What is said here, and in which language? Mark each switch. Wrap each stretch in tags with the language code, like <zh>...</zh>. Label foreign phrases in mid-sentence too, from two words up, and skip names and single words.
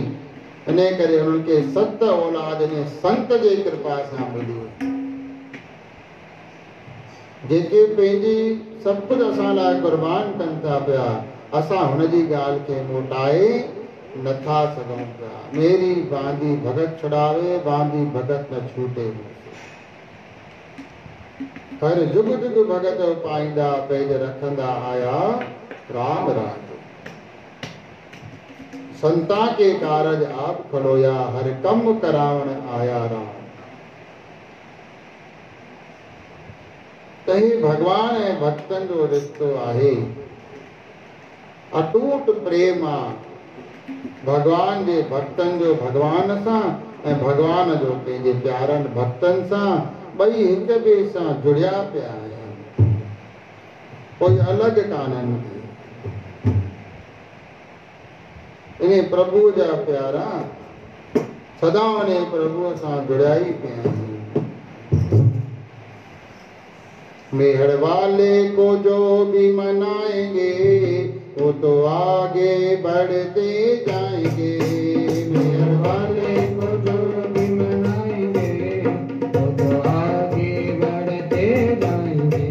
<sd>इन करे हुननि खे 7 औलाद इन संत जे कृपा सां मिली, जेके पंहिंजी सभु कुझु असां लाइ कुर्बान कनि था पिया। असां हुन जी ॻाल्हि खे मोटाए नथा सघूं पिया।</sd> <pa>ਮੇਰੀ ਬਾਂਧੀ ਭਗਤ ਛੁਡਾਵੇ, ਬਾਂਧੀ ਭਗਤ ਨ ਛੂਟੇ। ਹਰ ਜੁਗ ਜੁਗ ਭਗਤ ਪਾਈਂਦਾ, ਪੈਜ ਰਖੰਦਾ ਆਇਆ ਰਾਮ ਰਾਜ। ਸੰਤਾ ਕੇ ਕਾਰਜ ਆਪ ਖੜੋਇਆ, ਹਰ ਕੰਮ ਕਰਾਵਣ ਆਇਆ ਰਾਮ।</pa> <sd>तही भगवान ऐं भक्तनि जो रिश्तो आहे, अटूट प्रेम आहे भगवान जे भक्तनि जो भगवान सां ऐं भगवान जो पंहिंजे प्यारनि भक्तनि सां। ॿई हिक ॿिए सां जुड़िया पिया आहिनि, कोई अलॻि कान्हनि। इन प्रभु जा प्यारा सदा उन प्रभुअ सां जुड़िया ई पिया आहिनि।</sd> <hi>मेहर वाले को जो भी मनाएंगे, वो तो आगे बढ़ते जाएंगे। मेहर वाले को जो भी मनाएंगे, वो तो आगे बढ़ते जाएंगे।</hi>